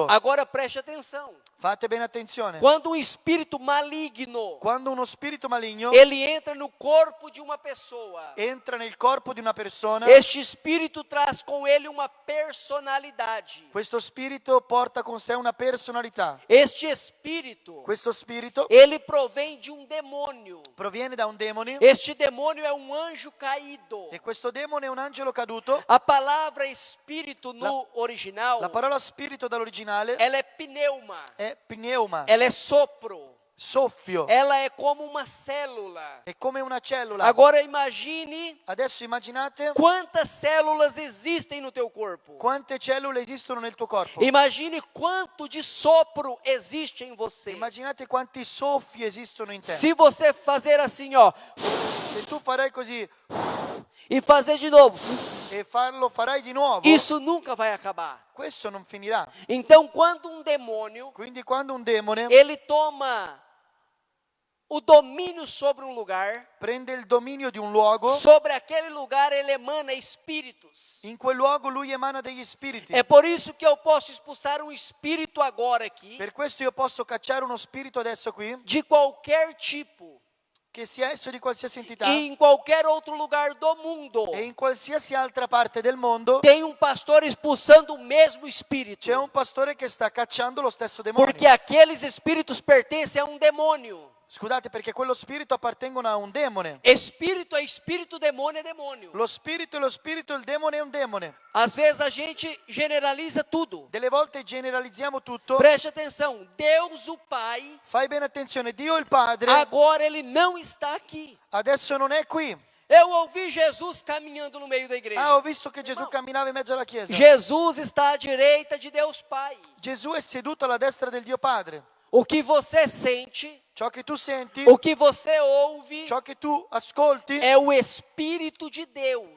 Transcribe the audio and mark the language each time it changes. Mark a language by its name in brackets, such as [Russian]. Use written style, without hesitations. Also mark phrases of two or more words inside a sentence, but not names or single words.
[Portuguese] Agora preste atenção. [Italian] Fate bene attenzione. [Portuguese] Quando um espírito maligno, [Italian] Quando uno spirito maligno [Portuguese] ele entra no corpo de uma pessoa, [Italian] entra nel corpo di una persona, [Portuguese] este espírito traz com ele uma personalidade. [Italian] questo spirito porta con sé una personalità. [Portuguese] Este espírito, [Italian] Questo spirito [Portuguese] ele provém de um demônio. [Italian] proviene da un demone [Portuguese] Este demônio é um anjo caído. [Italian] e questo demone è un angelo caduto. [Portuguese] A palavra espírito no original, [Italian] La parola spirito dall'originale [Portuguese] ela é pneuma, [Italian] è pneuma, [Portuguese] ela é sopro. [Italian] soffio, [Portuguese] ela é como uma célula. [Italian] è come una cellula. [Portuguese] Agora imagine [Italian] Adesso immaginate [Portuguese] quantas células existem no teu corpo. [Italian] quante cellule esistono nel tuo corpo. [Portuguese] Imagine quanto de sopro existe em você. [Italian] Immaginate quanti soffi esistono in te. [Portuguese] Se você fazer assim, ó, [Italian] Se tu farai così [Portuguese] e fazer de novo, [Italian] e farai di nuovo, [Portuguese] isso nunca vai acabar. [Italian] questo non finirà. [Portuguese] Então, quando um demônio, [Italian] Quindi quando un demone [Portuguese] ele toma o domínio sobre um lugar, [Italian] prende il dominio di un luogo, [Portuguese] sobre aquele lugar ele emana espíritos. [Italian] in quel luogo lui emana degli spiriti. [Portuguese] É por isso que eu posso expulsar um espírito agora aqui, [Italian] Per questo io posso cacciare uno spirito adesso qui, [Portuguese] de qualquer tipo, [Italian] che sia esso di qualsiasi entità, [Portuguese] e em qualquer outro lugar do mundo. [Italian] e in qualsiasi altra parte del mondo [Portuguese] Tem um pastor expulsando o mesmo espírito. [Italian] c'è un pastore che sta cacciando lo stesso demonio. [Portuguese] Porque aqueles espíritos pertencem a um demônio. [Italian] Scusate, perché quello spirito appartengono a un demone. [Portuguese] Espírito é espírito, demônio é demônio. [Italian] Lo spirito è lo spirito, il demone è un demone. [Portuguese] Às vezes a gente generaliza tudo. [Italian] Delle volte generalizziamo tutto. [Portuguese] Preste atenção, Deus o Pai, [Italian] Fai bene attenzione, Dio il Padre [Portuguese] agora ele não está aqui. [Italian] adesso non è qui. [Portuguese] Eu ouvi Jesus caminhando no meio da igreja. [Italian] Ah, ho visto che Gesù camminava in mezzo alla chiesa. [Portuguese] Jesus está à direita de Deus Pai. [Italian] Gesù è seduto alla destra del Dio Padre. [Portuguese] O que você sente, [Italian] Ciò che tu senti, [Portuguese] o que você ouve, [Italian] ciò che tu ascolti [Portuguese] é o Espírito de Deus.